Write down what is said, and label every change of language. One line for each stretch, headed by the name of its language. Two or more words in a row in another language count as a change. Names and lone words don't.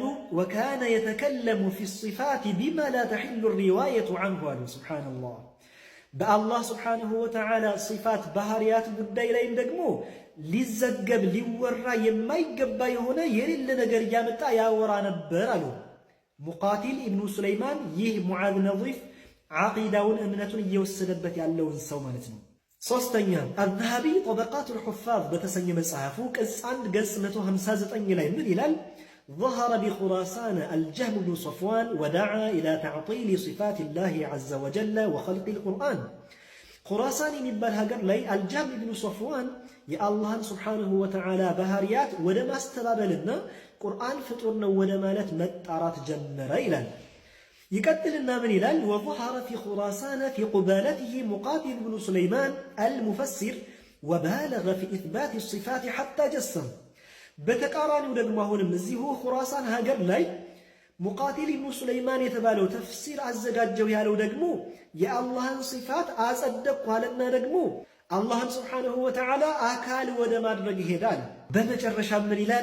Arabic: وكان يتكلم في الصفات بما لا تحل روايته عنه
Amharic: አሉ። ሱብሓነላህ በአላህ
Arabic: سبحانه وتعالى
Amharic: ሲፋት ባህርያት ጉዳይ ላይም ደግሞ ሊዘገብ ሊወራ የማይገባ የሆነ የሌለ ነገር እያመጣ ያወራ ነበር አሉ። ሙቃቲል ኢብኑ ሱለይማን ይህ ሙዓዝ ነዚፍ ዓቂዳውን እምነቱን እየወሰደበት ያለውን ሰው ማለት ነው። ሶስተኛ አዝሀቢ ጠበቃቱል ሑፋዝ በተሰኘ መጽሐፉ ቅጽ 1 ገጽ 159 ላይ ምን ይላል?
Arabic: ظهر بخراسان الجهم بن صفوان ودعا إلى تعطيل صفات الله عز وجل وخلق القرآن.
Amharic: خراسان የሚባል ሀገር ላይ አልጀህም ኢብኑ ሶፍዋን የአላህን
Arabic: سبحانه وتعالى
Amharic: ባህርያት ወደ ማስተባበልና ቁርአን ፍጡር ነው ወደ ማለት መጣራት ጀመረ ይላል። ይቀጥልና ምን ይላል?
Arabic: وظهر في خراسان في قبالته مقاتل بن سليمان المفسر وبالغ في إثبات الصفات حتى جسم.
Amharic: በተቃራኒው ደግሞ አሁንም እዚሁ ኹራሳን ሀገር ላይ ሙቃቲል ኢብኑ ሱለይማን የተባለው ተፍሲር አዘጋጀው ያለው ደግሞ የአላህን ሲፋት አጸደቅኩ አለና ደግሞ አላህን
Arabic: سبحانه وتعالى
Amharic: አካል ወደ ማድረግ ይሄዳል። በመጨረሻ ምን ይላል?